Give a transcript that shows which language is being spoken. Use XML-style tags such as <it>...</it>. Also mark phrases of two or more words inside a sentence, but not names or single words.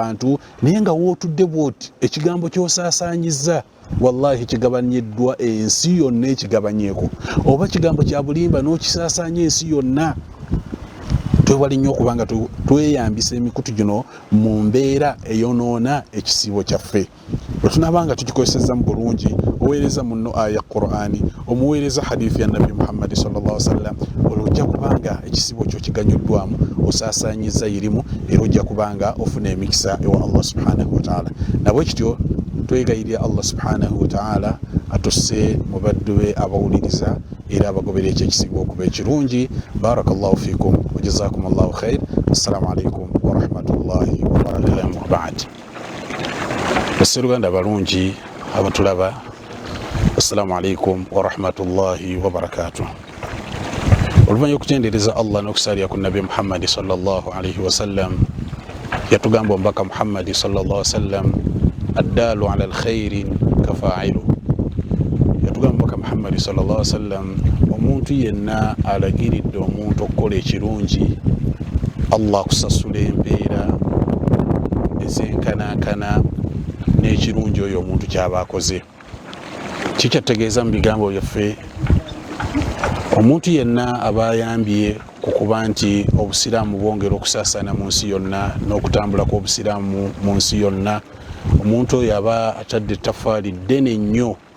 <lg>bantu naye nga wootudde bwoti ekigambo ky'osaasaanyizza wallahi kigabanyiddwa ensi yonna ekigabanyeeko oba kigambo kya bulimba n'okisaasaanya ensi yonna twewale nnyo okubanga tweyambisa emikutu gino mu mbeera eyonoona ekisiibo kyaffe bwe tunabanga tugikozesezza mu bulungi oweereza muno aya Qur'ani omuweereza hadithi ya Nabi Muhammad</lg> <ar>صلى الله عليه وسلم</ar> <lg>olujja kubanga ekisiibo kyo kiganyuddwamu osaasaanyiza irimu era ojja kubanga ofuna emikisa ewa Allah</lg> <ar>سبحانه وتعالى</ar> <lg>nabwe kityo twegayirira Allah</lg> <ar>سبحانه وتعالى</ar> <lg>atusse mu baddu be abawuliriza era abagobera ekyekisinga okuba ekirungi</lg> <ar>بارك الله فيكم وجزاكم الله خير السلام عليكم ورحمة الله وبركاته بعد</ar> <lg>basiruganda balungi abatulaba</lg> <ar>السلام عليكم ورحمة الله وبركاته</ar> <lg>oluvanyuma okutendereza Allah n'okusalira ku Nabi Muhammad</lg> <ar>صلى الله عليه وسلم</ar> <lg>yatugamba omubaka Muhammad</lg> <ar>صلى الله عليه وسلم الدال على الخير كفاعله</ar> <lg>yatugamba omubaka Muhammad</lg> <ar>صلى الله عليه وسلم</ar> <lg>omuntu yenna alagiridde omuntu okukola ekirungi Allah kusasula empeera ezenkanankana n'ekirungi oyo omuntu kyaba akoze kikyategeeza mu bigambo byaffe omuntu yenna aba ayambye ku kuba nti obusiraamu bwongera okusaasaana mu nsi yonna n'okutambula kw'obusiraamu mu nsi yonna omuntu oyo aba atadde ettafaali ddene nnyo</lg>